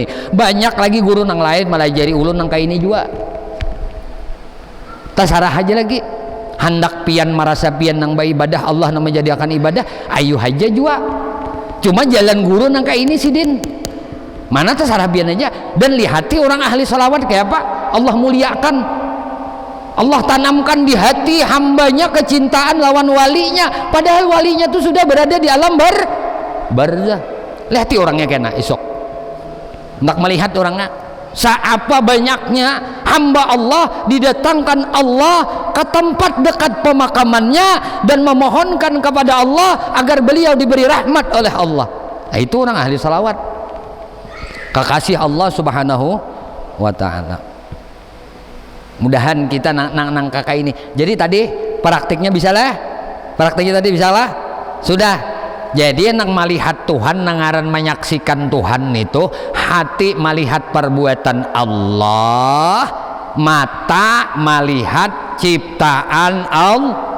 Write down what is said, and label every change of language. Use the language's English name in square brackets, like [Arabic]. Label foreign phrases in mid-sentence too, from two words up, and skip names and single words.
[Banjar] Banyak lagi guru nang lain melajari ulun nang kayak ini juga. Tasarah aja lagi. Hendak pian merasa pian nang ibadah Allah nang menjadikan ibadah, ayo aja juga. Cuma jalan guru nang kayak ini sidin. Mana tasarah pian aja dan lihati orang ahli salawat kayak apa? Allah muliakan. Allah tanamkan di hati hambanya kecintaan lawan walinya, padahal walinya itu sudah berada di alam barzah. Lihat orangnya kena esok hendak melihat orangnya seapa banyaknya hamba Allah didatangkan Allah ke tempat dekat pemakamannya dan memohonkan kepada Allah agar beliau diberi rahmat oleh Allah. Nah, itu orang ahli salawat, kekasih Allah [Arabic] سبحانه وتعالى. [Banjar] Mudahan kita nang kakak ini. Jadi tadi praktiknya bisa lah, praktiknya tadi bisa lah, sudah. Jadi nang melihat Tuhan, nang ngaran menyaksikan Tuhan itu hati melihat perbuatan Allah, mata melihat ciptaan Allah.